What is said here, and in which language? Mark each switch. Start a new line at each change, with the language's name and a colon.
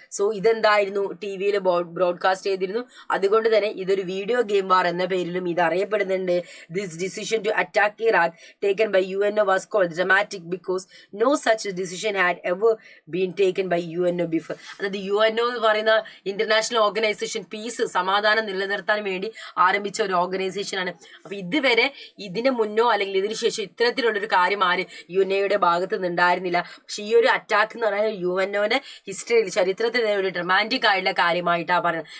Malayalam: So ഇതെന്തായിരുന്നു? ടിവിയിൽ broadcast ചെയ്തിരുന്നു. അതുകൊണ്ട് തന്നെ ഇതൊരു വീഡിയോ ഗെയിം വാർ എന്ന പേരിലും ഇത് അറിയപ്പെടുന്നുണ്ട്.
English: This decision to attack Iraq taken by UNO was called dramatic because no such decision had ever been taken by UNO before.
Malayalam: അതായത് UNO എന്ന് പറയുന്ന ഇന്റർനാഷണൽ ഓർഗനൈസേഷൻ പീസ് സമാധാനം നിലനിർത്താൻ വേണ്ടി ആരംഭിച്ച ഒരു ഓർഗനൈസേഷൻ ആണ്. അപ്പൊ ഇതുവരെ ഇതിന് മുന്നോ അല്ലെങ്കിൽ ഇതിന് ശേഷം ഇത്തരത്തിലുള്ളൊരു കാര്യം ആര് യുഎൻഒയുടെ ഭാഗത്ത് നിന്നുണ്ടായിരുന്നില്ല. പക്ഷെ ഈ ഒരു അറ്റാക്ക് എന്ന് പറഞ്ഞാൽ യുഎൻഒന്റെ ഹിസ്റ്ററിയിൽ ചരിത്രത്തിൽ ഒരു ഡ്രമാറ്റിക് ആയിട്ടുള്ള കാര്യമായിട്ടാണ് പറയുന്നത്.